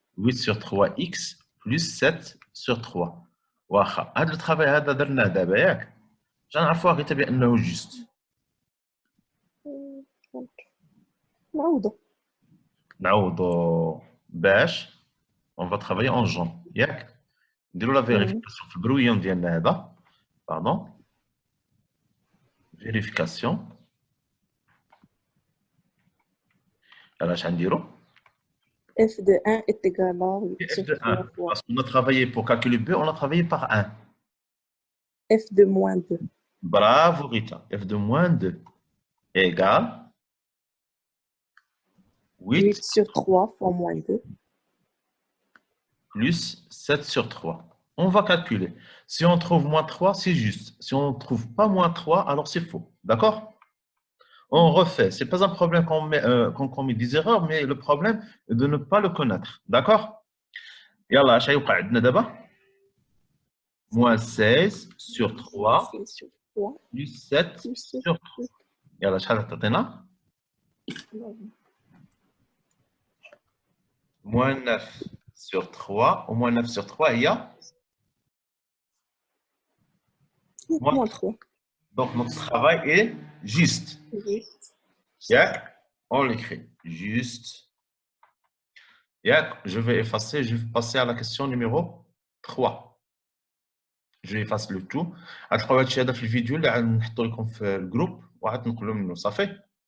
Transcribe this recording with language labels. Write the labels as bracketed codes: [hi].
[ar] 8 sur 3x plus 7 sur 3 واخا هذا الترافاي هذا درناه دابا ياك نعرفوها غير بأنه جوست نعوضو باش [fr] on va travailler en jaune [ar] ياك نديرو لا فيريفيكاسيون في البرويون ديالنا هذا باردون فيريفيكاسيون اش غنديرو [fr] F de 1 est égal à 8 f sur de 1 3 fois parce qu'on a travaillé pour calculer b on a travaillé par 1 F de moins 2. bravo Rita f de moins 2 égale 8 sur 3 fois moins 2. plus 7 sur 3. On va calculer. Si on trouve moins 3, c'est juste. Si on ne trouve pas moins 3, alors c'est faux. D'accord? On refait. Ce n'est pas un problème qu'on commet des erreurs, mais le problème est de ne pas le connaître. D'accord? Yallah, [ar] اش غيوقع عندنا دابا؟ [fr] Moins 16 sur 3 C'est sur 3 plus 7 plus 7. sur 3. [ar] يلا شحال تعطينا؟ [fr] Moins 9 sur 3. Au moins 9 sur 3, il y a Moins 3. Donc, notre travail est juste. Juste. Yak, on l'écrit. Juste. Yak, je vais effacer, je vais passer à la question numéro 3. Je efface le tout. [ar] غتلقاو هادشي هذا في الفيديو اللي غنحطو لكم في الجروب وغتنقلوا منه صافي.